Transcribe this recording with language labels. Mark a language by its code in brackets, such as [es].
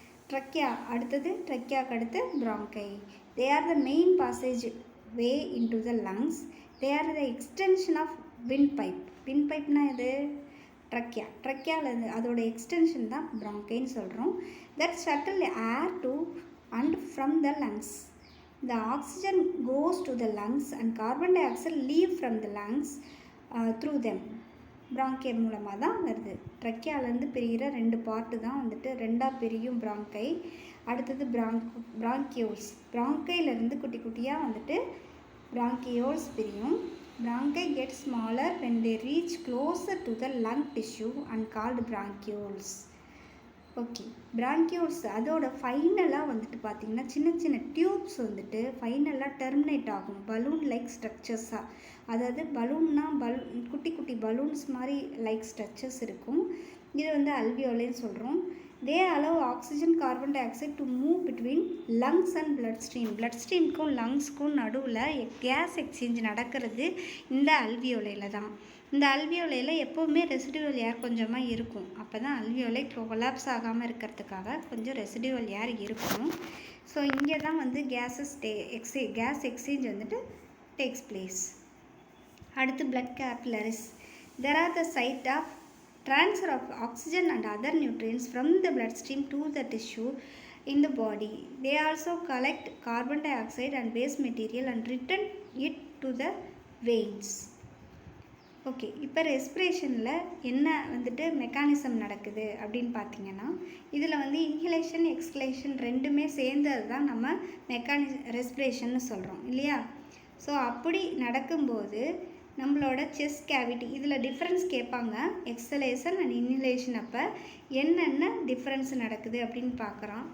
[ta] ட்ரக்கியாவுக்கு அடுத்து பிராங்கை. [en] They are the main passage way into the lungs. They are the extension of விண்ட்பைப்னா [ta] இது ட்ரக்கியாவில் அதோட extension தான் பிராங்கைன்னு சொல்கிறோம். [en] That shuttle air to and from the lungs. The oxygen goes to the lungs and carbon dioxide leave from the lungs through them. [ta] பிராங்கியம் மூலமாக தான் வருது. ட்ரக்கியாலேருந்து பிரிகிற ரெண்டு part தான் வந்துட்டு ரெண்டாக பிரியும் பிராங்கை. அடுத்தது பிராங்கியோல்ஸ். பிராங்கையிலேருந்து குட்டி குட்டியாக வந்துட்டு பிராங்கியோல்ஸ் பிரியும். [en] Bronchi get smaller when they reach closer to the lung tissue and called bronchioles. [ta] Okay, bronchioles அதோட ஃபைனலாக வந்துட்டு பார்த்திங்கன்னா சின்ன சின்ன டியூப்ஸ் வந்துட்டு ஃபைனலாக டெர்மினேட் ஆகும் பலூன் லைக் ஸ்ட்ரக்சர்ஸாக. அதாவது குட்டி குட்டி பலூன்ஸ் மாதிரி லைக் ஸ்ட்ரக்சர்ஸ் இருக்கும். இது வந்து அல்வியோலைன்னு சொல்கிறோம். [en] they allow oxygen, carbon di oxide to move between lungs and blood [ta] ஸ்ட்ரீமுக்கும் லங்ஸ்க்கும் நடுவில் கேஸ் எக்ஸ்சேஞ்ச் நடக்கிறது இந்த அல்வியோலையில் தான். இந்த அல்வியோலையில் எப்போவுமே ரெசிடுவல் ஏர் கொஞ்சமாக இருக்கும். அப்போ தான் அல்வியோலை கொலாப்ஸ் ஆகாமல் இருக்கிறதுக்காக கொஞ்சம் ரெசிடுவல் ஏர் இருக்கும். ஸோ இங்கே தான் வந்து கேஸ் எக்ஸ்சேஞ்ச் வந்துட்டு டேக்ஸ் பிளேஸ். அடுத்து blood capillaries. [en] There are the site of transfer of oxygen and other nutrients from the bloodstream to the tissue in the body. They also collect carbon dioxide and waste material and return it to the veins. [ta] Okay, இப்போ ரெஸ்பிரேஷனில் என்ன வந்துட்டு mechanism நடக்குது அப்படின்னு பார்த்தீங்கன்னா, இதில் வந்து inhalation, எக்ஸ்ஹலேஷன் ரெண்டுமே சேர்ந்தது தான் நம்ம ரெஸ்பிரேஷன்னு சொல்கிறோம் இல்லையா. ஸோ அப்படி நடக்கும்போது நம்மளோட செஸ்ட் கேவிட்டி இதில் டிஃப்ரென்ஸ் கேட்பாங்க. எக்ஸலேஷன் அண்ட் இன்ஹலேஷன் அப்போ என்னென்ன டிஃப்ரென்ஸ் நடக்குது அப்படின்னு பார்க்குறோம்.